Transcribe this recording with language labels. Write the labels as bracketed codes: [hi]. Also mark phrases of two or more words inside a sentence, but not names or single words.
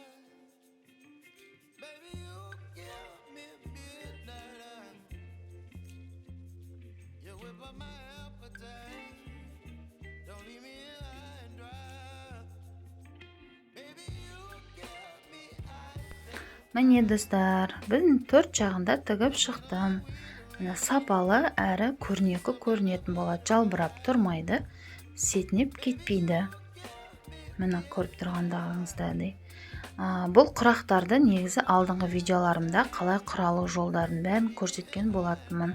[en] Baby, you give me midnight. You whip up my appetite. Don't leave me high and dry. Baby, you give me ice. [kk] Міне достар, біз 4 жағында тігіп шықтым. Сапалы әрі көрнекі көрінетін болады, жалбырап тұрмайды. Сетінеп кетпейді. Міне көріп тұрғандағыңыздай. Бұл құрақтарды негізі алдыңғы видеоларымда қалай құралу жолдарын бәрін көрсеткен болатынмын.